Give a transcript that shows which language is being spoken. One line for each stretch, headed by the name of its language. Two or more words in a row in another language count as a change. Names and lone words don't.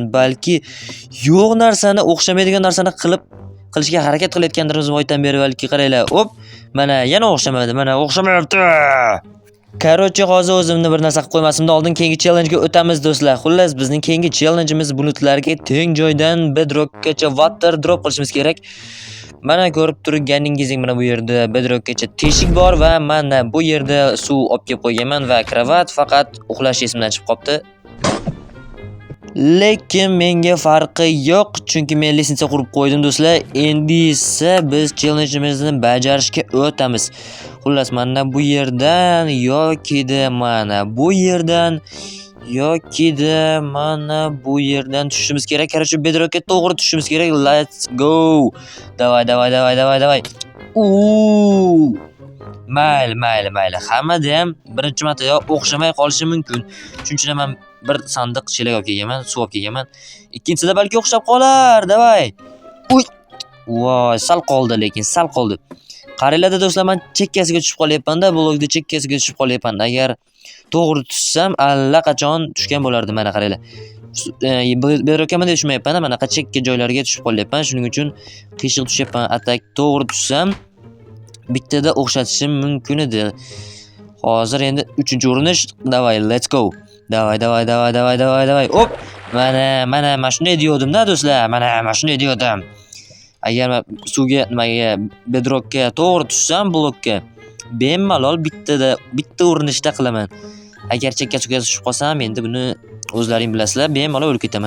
Uzbek: Balki yo'q narsani, o'xshamaydigan narsani qilishga harakat qilayotgandirmiz voydan beri, balki qaranglar. Hop, mana yana o'xshamadi. Mana o'xshamayapti. Qarochi, hozir o'zimni bir narsa qilib qo'ymasimdan oldin keyingi challenge-ga o'tamiz do'stlar. Xullas, bizning keyingi challenge-imiz bulutlarga teng joydan bedrockgacha
English: water drop
Uzbek: qilishimiz kerak. Mana ko'rib turganingizdek, mana bu yerda bedrockgacha teshik bor va mana bu yerda suv olib kelib qo'yganman va kravat, faqat uxlash esimdan chiqib qopti. Lekin menga farqi yo'q, chunki men lestnitsa qurib qo'ydim do'stlar. Endi esa biz challenge'imizni bajarishga o'tamiz. Xullas, mana bu yerdan yokida mana bu yerdan tushishimiz kerak. Qarshi bedrockga to'g'ri tushishimiz kerak.
English: Let's go.
Uzbek: Davay. Mayli. Hammada ham birinchi marta o'xshamay qolishi mumkin. Shuning uchun ham bir sandiq chelak olib kelganman, suv olib kelganman. Ikkinchisida balki o'xshab qolar. Davay. Voy, sal qoldi. Qaranglar do'stlar, men chekkasiga tushib qolyapman-da, blokda chekkasiga tushib qolyapman. Agar to'g'ri tushsam, allaqachon tushgan bo'lardim. Mana qaranglar. Bedrockga men tushmayapman, mana qa chekka joylarga tushib qolyapman. Shuning uchun qiyshiq tushyapman. Atak to'g'ri tushsam, bittada o'xshatishim mumkin edi. Hozir endi 3-urinish. Davay,
English: let's go.
Uzbek: Davay. Hop. Mana shunday deyotdim-da do'stlar. Mana shunday deyotdim. Agar suvga, nimaga, bedrockga to'g'ri tushsam blokka, bemalol bitta urinishda qilaman. Agar chekka-chekka tushib qolsam, endi buni o'zlaring bilasizlar, bemalol o'lib ketaman.